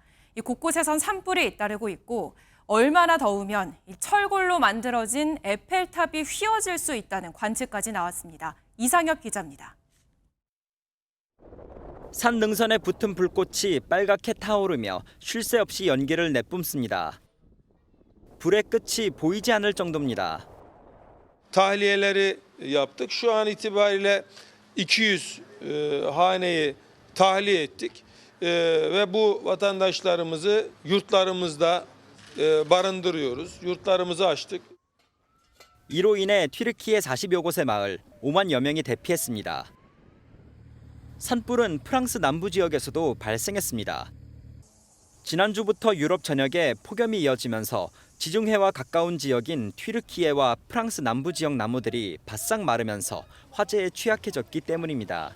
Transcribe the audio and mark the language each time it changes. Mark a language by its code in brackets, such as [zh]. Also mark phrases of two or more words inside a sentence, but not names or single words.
[ko] 이 곳곳에선 산불이 잇따르고 있고 얼마나 더우면 이 철골로 만들어진 에펠탑이 휘어질 수 있다는 관측까지 나왔습니다. 이상엽 기자입니다. 산 능선에 붙은 불꽃이 빨갛게 타오르며 쉴 새 없이 연기를 내뿜습니다. 불의 끝이 보이지 않을 정도입니다. [tr] Tahliyeleri yaptık. Şu an itibariyle 200 haneyi tahliye ettik ve bu vatandaşlarımızı yurtlarımızda barındırıyoruz. Yurtlarımızı açtık. [ko] 이로 인해 튀르키예 40여 곳의 마을 5만여 명이 대피했습니다. 산불은 프랑스 남부 지역에서도 발생했습니다. 지난주부터 유럽 전역에 폭염이 이어지면서 지중해와 가까운 지역인 튀르키예와 프랑스 남부 지역 나무들이 바싹 마르면서 화재에 취약해졌기 때문입니다.